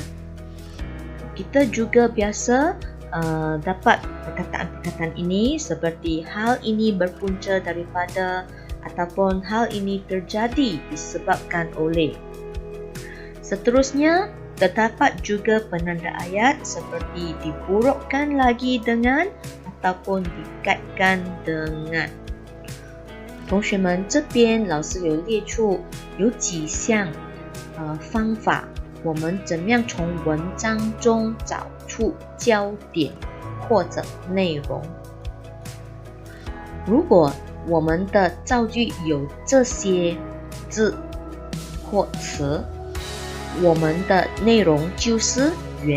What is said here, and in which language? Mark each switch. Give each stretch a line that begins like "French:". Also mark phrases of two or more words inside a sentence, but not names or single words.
Malay: Kita juga biasa dapat perkataan-perkataan ini seperti hal ini berpunca daripada ataupun hal ini terjadi disebabkan oleh. Seterusnya, terdapat juga penanda ayat seperti diburukkan lagi dengan ataupun dikaitkan dengan。
Chinese: 同学们，这边老师有列出有几项方法，我们怎么样从文章中找出焦点或者内容。如果我们的造句有这些字或词，我们的内容就是原